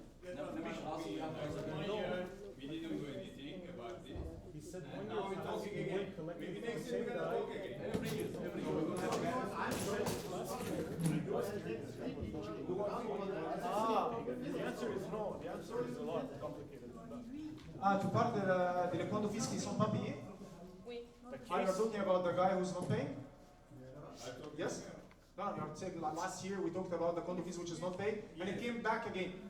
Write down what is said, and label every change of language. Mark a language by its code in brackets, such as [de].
[en] One year, we didn't do anything about this. And now we're talking again. Maybe next year we're gonna talk again. Every year. the answer is no. The answer is a lot complicated than that. [fr] Tu parles des points d'office qui ne sont pas payés? Oui. [en] Are you talking about the guy who's not paying? Yes? No, you're saying last year we talked about the condo fees which is not paid, and it came back again.